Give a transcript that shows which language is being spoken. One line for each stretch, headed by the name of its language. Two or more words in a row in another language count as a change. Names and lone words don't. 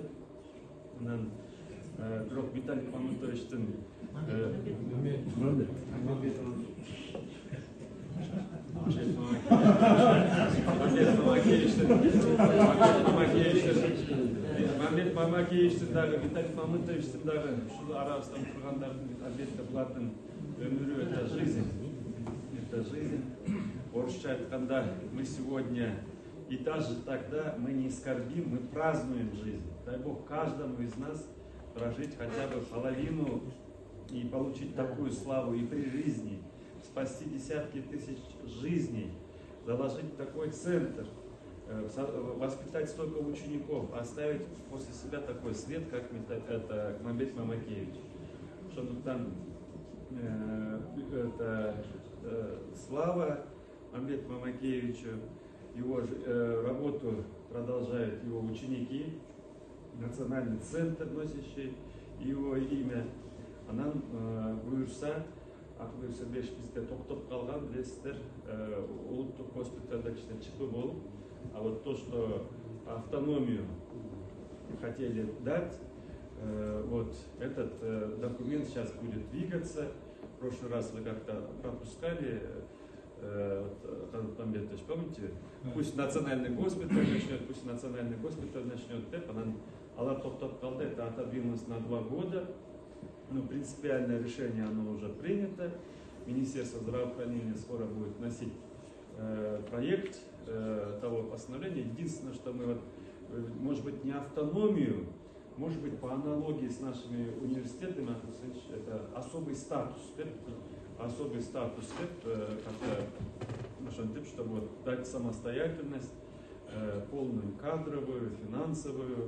Kyrgyz: Анан бирок Виталий Мамытовичтин Мамбет Мамакеевичтин дагы, Виталий Мамытовичтин дагы ушул арабыздан тургандардын албетте булардын өмүрү
Russian: это жизнь. Это жизнь.
Kyrgyz: Орусча айтканда,
Russian: мы сегодня и даже тогда мы не скорбим, мы празднуем жизнь. Дай Бог каждому из нас прожить хотя бы половину и получить такую славу и при жизни, спасти десятки тысяч жизней, заложить такой центр, воспитать столько учеников, оставить после себя такой след, как это Мамбет Мамакевич. Шондуктан это слава Мамбет Мамакевичу, его работу продолжают его ученики, национальный центр, носящий его имя.
Kyrgyz: Анан буюрса, акыбүрсө 5 бизде токтоп калган, билесиздер, улуттук госпитальда кичине ЧП болуп,
Russian: а вот то, что автономию хотели дать, вот этот документ сейчас будет двигаться. В прошлый раз вы как-то пропускали, Канатбек Бетович, помните? Пусть национальный госпиталь начнет,
Kyrgyz: Алар токтоп калды,
Russian: это отодвинулось на 2 года. Но принципиальное решение оно уже принято. Министерство здравоохранения скоро будет вносить проект того постановления. Единственное, что мы, может быть, не автономию, может быть, по аналогии с нашими университетами, это особый статус, чтобы вот дать самостоятельность, полную кадровую, финансовую.